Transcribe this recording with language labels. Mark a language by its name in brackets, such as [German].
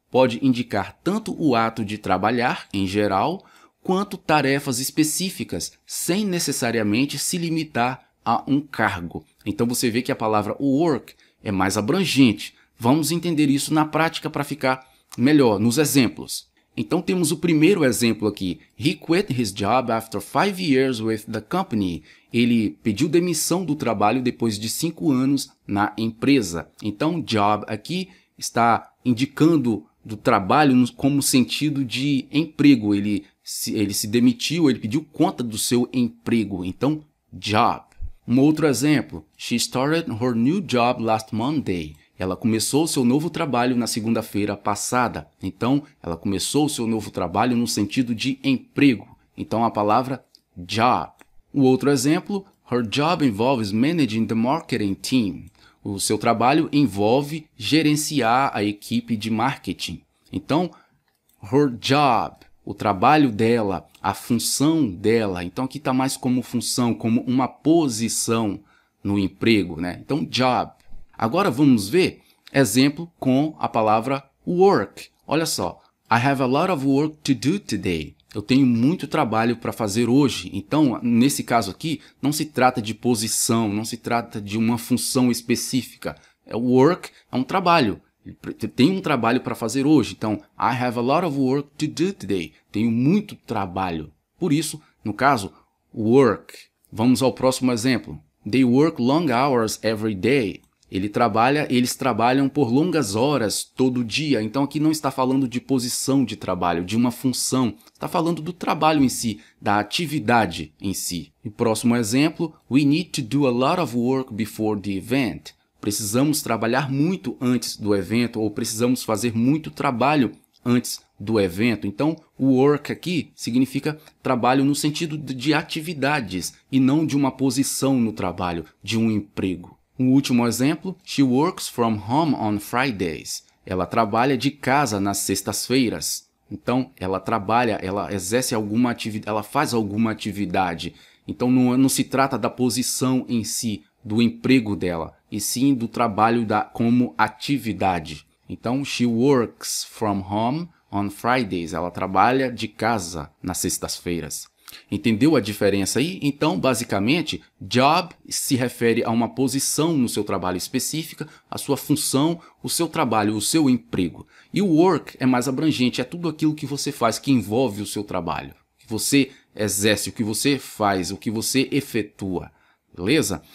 [Portuguese] Pode indicar tanto o ato de trabalhar, em geral, quanto tarefas específicas, sem necessariamente se limitar a um cargo. Então você vê que a palavra work é mais abrangente. Vamos entender isso na prática para ficar melhor nos exemplos. Então temos o primeiro exemplo aqui. [English] He quit his job after 5 years with the company. [Portuguese] Ele pediu demissão do trabalho depois de 5 anos na empresa. Então job aqui está indicando do trabalho como sentido de emprego. Ele se demitiu, ele pediu conta do seu emprego. Então, job. Um outro exemplo. [English] She started her new job last Monday. [Portuguese] Ela começou o seu novo trabalho na segunda-feira passada. Então, ela começou o seu novo trabalho no sentido de emprego. Então, a palavra job. O outro exemplo. [English] Her job involves managing the marketing team. [Portuguese] O seu trabalho envolve gerenciar a equipe de marketing. Então, [English] her job, [Portuguese] o trabalho dela, a função dela. Então, aqui está mais como função, como uma posição no emprego, né? Então, job. Agora vamos ver exemplo com a palavra work. Olha só. [English] I have a lot of work to do today. [Portuguese] Eu tenho muito trabalho para fazer hoje. Então, nesse caso aqui, não se trata de posição, não se trata de uma função específica. Work é um trabalho. Tem um trabalho para fazer hoje. [English] Então, I have a lot of work to do today. [Portuguese] Tenho muito trabalho. Por isso, no caso, work. Vamos ao próximo exemplo. [English] They work long hours every day. [Portuguese] Eles trabalham por longas horas todo dia. Então aqui não está falando de posição de trabalho, de uma função. Está falando do trabalho em si, da atividade em si. E próximo exemplo, [English] we need to do a lot of work before the event. [Portuguese] Precisamos trabalhar muito antes do evento ou precisamos fazer muito trabalho antes do evento. Então, o work aqui significa trabalho no sentido de atividades e não de uma posição no trabalho, de um emprego. Um último exemplo, [English] she works from home on Fridays. [Portuguese] Ela trabalha de casa nas sextas-feiras. Então, ela exerce alguma atividade, ela faz alguma atividade. Então, não se trata da posição em si, do emprego dela, e sim do trabalho como atividade. [English] Então, she works from home on Fridays. [Portuguese] Ela trabalha de casa nas sextas-feiras. Entendeu a diferença aí? Então, basicamente, job se refere a uma posição no seu trabalho específica, a sua função, o seu trabalho, o seu emprego. E o work é mais abrangente, é tudo aquilo que você faz que envolve o seu trabalho, que você exerce, o que você faz, o que você efetua. Beleza?